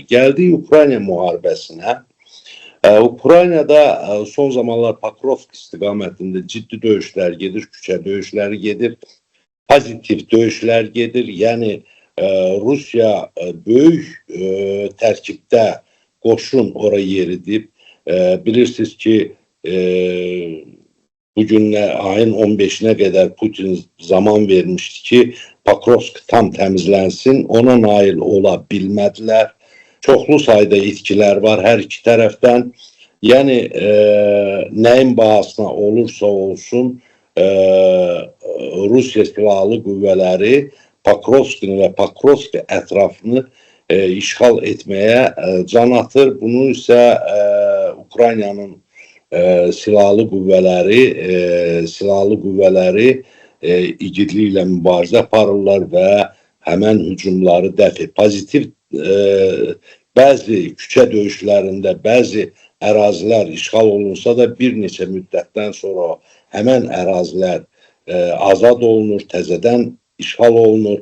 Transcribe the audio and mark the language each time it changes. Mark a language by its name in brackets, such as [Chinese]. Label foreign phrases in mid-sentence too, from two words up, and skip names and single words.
[Azerbaijani] Gəldi Ukrayna müharibəsinə. Ukraynada son zamanlar Pokrovsk istiqamətində ciddi döyüşlər gedir, küçə döyüşləri gedir, pozitiv döyüşlər gedir. Yəni Rusiya böyük tərkibdə qoşun oraya yeridib. [Turkish] Bilirsiniz ki, bugün ayın 15'ine kadar Putin zaman vermişti ki Pokrovsk tam temizlensin. Ona nail olabilmediler. Çoklu sayıda itkiler var her iki taraftan. Yani neyin bahasına olursa olsun Rusya [Azerbaijani] silahlı qüvvələri [Turkish] Pokrovsk'ın ve Pokrovsk etrafını işgal etmeye can atır. [Azerbaijani] Bunu ise Ukrayna'nın silahlı qüvvələri igidliklə mübarizə aparırlar və həmən hücumları dəf edir. Pozitiv bəzi küçə döyüşlərində bəzi ərazilər işğal olunsa da bir neçə müddətdən sonra həmən ərazilər azad olunur, təzədən işğal olunur.